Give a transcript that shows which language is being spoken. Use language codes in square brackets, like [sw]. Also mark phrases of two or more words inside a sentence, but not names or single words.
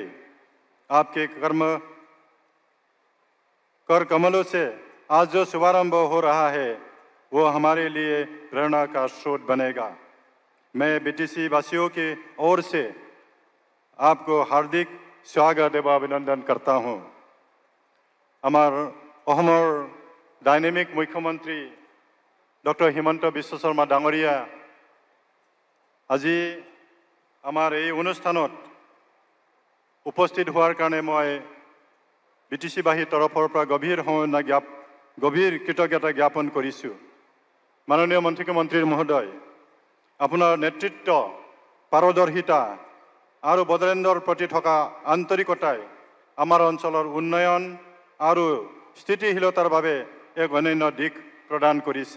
[hi] आपके कर कमलों से आज जो शुभारंभ हो रहा है वो हमारे लिए प्रेरणा का स्रोत बनेगा। मैं बीटीसी वासियों की ओर से आपको हार्दिक स्वागत एवं अभिनंदन करता हूँ। [as] অসমৰ ডায়নামিক মুখ্যমন্ত্ৰী ডক্টৰ হিমন্ত বিশ্ব শৰ্মা ডাঙৰীয়া আজি আমাৰ এই অনুষ্ঠানত উপস্থিত হোৱাৰ কাৰণে মই বিটিচিবাসীৰ তৰফৰ পৰা গভীৰ কৃতজ্ঞতা জ্ঞাপন কৰিছোঁ। মাননীয় মন্ত্ৰী মহোদয়, আপোনাৰ নেতৃত্ব, পাৰদৰ্শিতা আৰু বড়োলেণ্ডৰ প্ৰতি থকা আন্তৰিকতাই আমাৰ অঞ্চলৰ উন্নয়ন আৰু স্থিতিশীলতাৰ বাবে এক অনন্য দিশ প্ৰদান কৰিছে।